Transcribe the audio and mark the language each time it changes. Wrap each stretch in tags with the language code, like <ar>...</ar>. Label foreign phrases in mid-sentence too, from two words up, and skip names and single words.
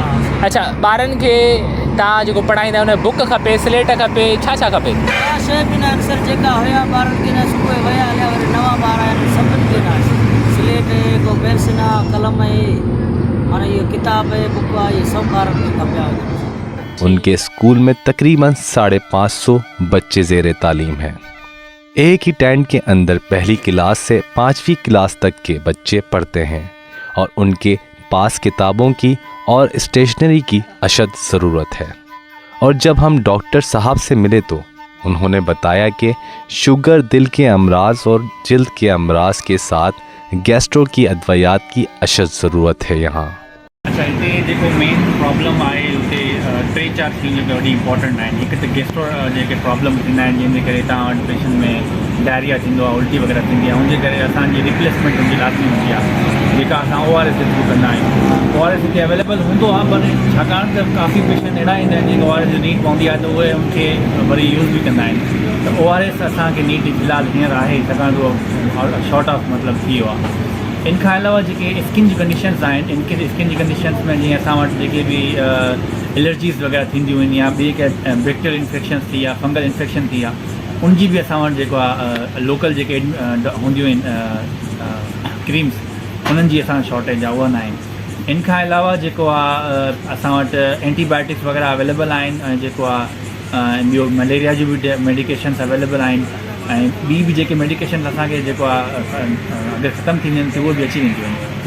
<sd>अच्छा, ॿारनि खे तव्हां जेको पढ़ाईंदा हुन बुक खपे, स्लेट खपे, छा छा खपे? शइ बि न आहिनि सर, जेका हुया ॿारनि खे न सुबुह विया हलिया, वरी नवां ॿार आहिनि, सभिनि खे न आहे। स्लेट आहे, को पेंसिल आहे, कलम आहे, माना इहो किताब आहे, बुक आहे, इहे सभु ॿारनि खे खपिया हुजनि।</sd> <ur>ان کے اسکول میں تقریباً 550 بچے زیر تعلیم ہیں. ایک ہی ٹینٹ کے اندر پہلی کلاس سے 5ویں کلاس تک کے بچے پڑھتے ہیں اور ان کے پاس کتابوں کی اور اسٹیشنری کی اشد ضرورت ہے. اور جب ہم ڈاکٹر صاحب سے ملے تو انہوں نے بتایا کہ شوگر، دل کے امراض اور جلد کے امراض کے ساتھ گیسٹرو کی ادویات کی اشد ضرورت ہے یہاں.</ur> <sd>अच्छा, हिते जेको</sd> <en>main problem</en> <sd>आहे हुते 3-4 चीज़ूं जेके वॾी इंपॉर्टेंट आहिनि। हिकु त गैस्ट्रो जेके प्रॉब्लम थींदा आहिनि, जंहिंजे करे तव्हां वटि पेशेंट में डायरिया थींदो आहे, उल्टी वग़ैरह थींदी आहे, उनजे करे असांजी रिप्लेसमेंट हुनजी लाज़मी हूंदी आहे, जेका असां ORS जे थ्रू कंदा आहियूं। ORS हिते अवेलेबल हूंदो आहे, पर छाकाणि त काफ़ी पेशेंट अहिड़ा ईंदा आहिनि जिनखे ORS जी नीड पवंदी आहे, त उहे उनखे वरी यूज़ बि कंदा आहिनि। त ORS असांखे नीड फ़िलहालु हींअर आहे, छाकाणि त उहो</sd> <en>short of</en> <sd>मतिलबु थी वियो आहे। इन खां अलावा जेके स्किन जी कंडीशंस आहिनि, इनके स्किन जी कंडीशंस में जीअं असां वटि जेके बि एलर्जीज़ वग़ैरह थींदियूं आहिनि या ॿिए कंहिं</sd> <en>bacterial infections</en> <sd>थी या</sd> <en>fungal infection</en> <sd>थी या उनजी बि असां वटि जेको आहे लोकल जेके हूंदियूं आहिनि क्रीम्स, उन्हनि जी असां शॉर्टेज आहे, उहा न आहिनि। इन खां अलावा जेको आहे असां वटि एंटीबायोटिक्स वग़ैरह अवेलेबल आहिनि, ऐं जेको आहे ॿियो मलेरिया जी बि</sd> <en>medications available</en> <sd>आहिनि, ऐं ॿी बि जेके मेडिकेशन असांखे जेको आहे अगरि ख़तमु थींदियूं आहिनि त उहे बि अची वेंदियूं आहिनि।</sd>